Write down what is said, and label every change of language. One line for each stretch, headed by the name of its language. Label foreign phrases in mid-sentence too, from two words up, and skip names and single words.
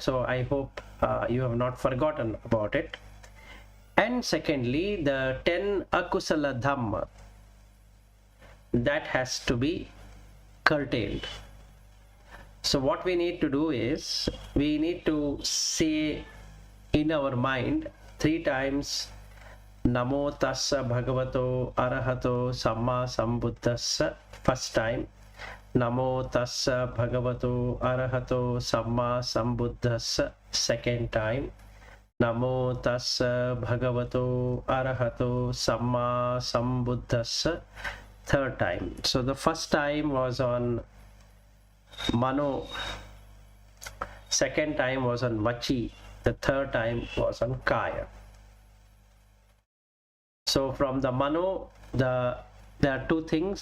English: So I hope you have not forgotten about it. And secondly, the 10
Pali: akusala dhamma,
English: that has to be curtailed. So what we need to do is, we need to say in our mind 3 times
Pali: Namo tassa bhagavato arahato samma sambuddhassa,
English: first time.
Pali: Namo tassa bhagavato arahato samma sambuddhassa,
English: second time.
Pali: Namo tassa bhagavato arahato samma sambuddhassa,
English: third time. So the first time was on mano, second time was on vachi, the third time was on kaya. So from the mano, there are two things.